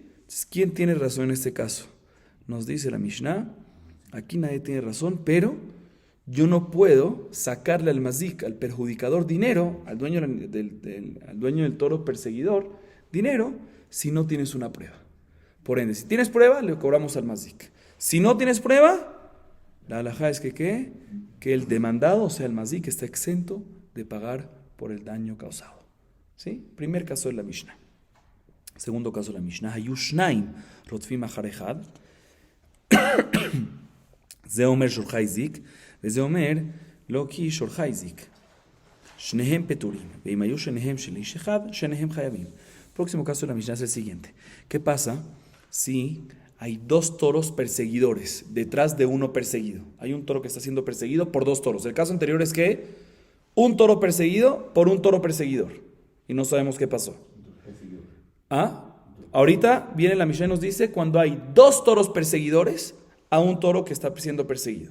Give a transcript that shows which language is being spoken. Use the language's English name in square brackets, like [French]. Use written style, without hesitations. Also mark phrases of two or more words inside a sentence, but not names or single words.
[Spanish] Entonces, ¿quién tiene razón en este caso? Nos dice la Mishnah, aquí nadie tiene razón, pero yo no puedo sacarle al mazik, al perjudicador, dinero, al dueño del toro perseguidor, dinero, si no tienes una prueba. Por ende, si tienes prueba, le cobramos al mazik. Si no tienes prueba, la halajá es que el demandado, o sea, el mazik, está exento de pagar por el daño causado. ¿Sí? Primer caso de la Mishnah. Segundo caso de la Mishnah. [Hebrew] היו שניים רודפים אחר אחד. זה אומר שורך הזיק. זה אומר לא כי שורך הזיק. שניהם פטורים. ואם היו שניהם של איש אחד, שניהם חייבים. [Spanish] Próximo caso de la Mishnah es el siguiente. ¿Qué pasa si hay dos toros perseguidores detrás de uno perseguido? Hay un toro que está siendo perseguido por dos toros. El caso anterior es que un toro perseguido por un toro perseguidor. Y no sabemos qué pasó. Ahorita viene la Mishnah y nos dice cuando hay dos toros perseguidores a un toro que está siendo perseguido.